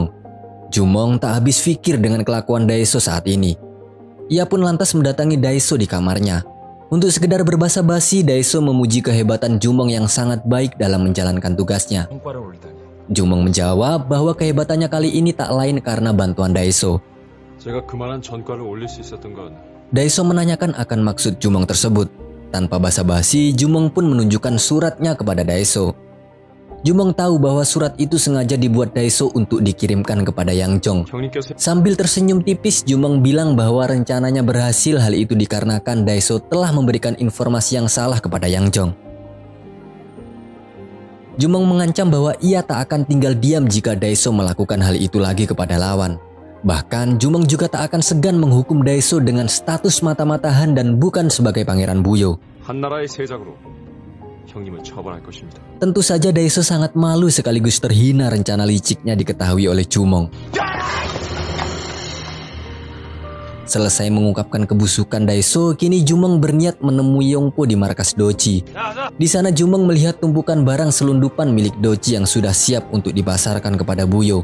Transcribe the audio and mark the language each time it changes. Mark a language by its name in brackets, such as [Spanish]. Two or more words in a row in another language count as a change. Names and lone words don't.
[Indonesian] Jumong tak habis pikir dengan kelakuan Daiso saat ini. Ia pun lantas mendatangi Daiso di kamarnya. Untuk sekedar berbasa-basi, Daiso memuji kehebatan Jumong yang sangat baik dalam menjalankan tugasnya. Jumong menjawab bahwa kehebatannya kali ini tak lain karena bantuan Daiso. [Korean] 제가 그만한 전과를 올릴 수 있었던 건 [Indonesian] Daiso menanyakan akan maksud Jumong tersebut. Tanpa basa-basi, Jumong pun menunjukkan suratnya kepada Daiso. Jumong tahu bahwa surat itu sengaja dibuat Daiso untuk dikirimkan kepada Yang Jong. Sambil tersenyum tipis, Jumong bilang bahwa rencananya berhasil. Hal itu dikarenakan Daiso telah memberikan informasi yang salah kepada Yang Jong. Jumong mengancam bahwa ia tak akan tinggal diam jika Daiso melakukan hal itu lagi kepada lawan. Bahkan Jumong juga tak akan segan menghukum Daiso dengan status mata-mata Han dan bukan sebagai pangeran Buyo. [Korean] 한나라의 세작으로 형님을 처벌할 것입니다. [Indonesian] Tentu saja Daiso sangat malu sekaligus terhina rencana liciknya diketahui oleh Jumong. Selesai mengungkapkan kebusukan Daiso, kini Jumong berniat menemui Yongpo di markas Doji. Di sana Jumong melihat tumpukan barang selundupan milik Doji yang sudah siap untuk dipasarkan kepada Buyo.